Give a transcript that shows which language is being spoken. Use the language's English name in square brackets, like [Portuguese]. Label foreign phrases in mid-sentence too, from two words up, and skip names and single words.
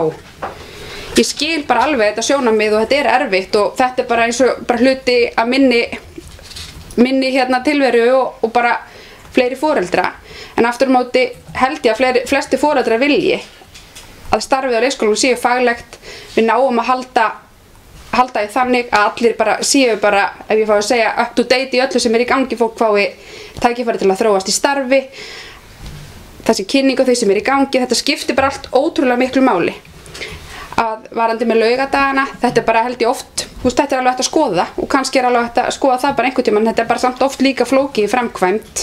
[Icelandic] Ég skil bara alveg þetta sjónarmið og þetta er erfitt og þetta er bara eins og bara hluti af minni hérna tilveru og bara fleiri foreldra. En aftur á móti held ég að flesti foreldrar vilji að starfið á leikskólanum séu faglegt, við náum að halda í þannig að allir bara séu bara, ef ég fá að segja, [English] up to date [Icelandic] í öllu sem er í gangi, fólk fái tækifæri til að þróast í starfi, þessi kynning og þau sem er í gangi, þetta skiptir bara allt ótrúlega miklu máli. Að varandi með laugadagana, þetta er bara held ég oft, þetta er alveg hægt að skoða og kannski er alveg hægt að skoða það bara einhvern tímann, þetta er bara samt oft líka flókið í framkvæmd.